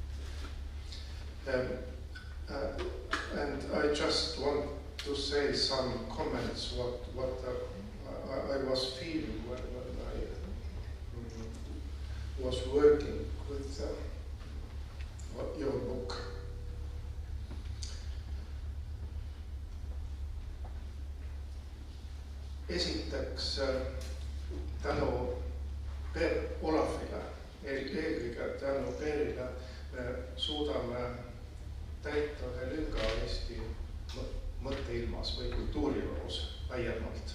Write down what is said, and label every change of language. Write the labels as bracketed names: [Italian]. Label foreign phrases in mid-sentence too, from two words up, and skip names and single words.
[English] And I just want to say some comments what I was feeling when I was working with your book. [Estonian] Esiteks tänu Per Olafile, eelkõige tänu Perile me suudame täita ühe lünga Eesti mõtteilmas või kultuuriloos laiemalt.